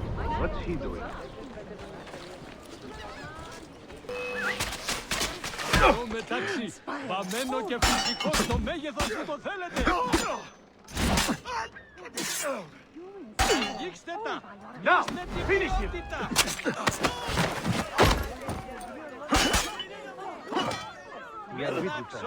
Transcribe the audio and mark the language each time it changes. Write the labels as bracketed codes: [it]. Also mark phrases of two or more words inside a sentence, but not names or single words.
[en] What's he doing? [el] Το μεταξύ, βαμμένο και φυσικό στο μέγεθος που το θέλετε! Αγγίξτε τα! [en] Now, finish him! We are with you, sir.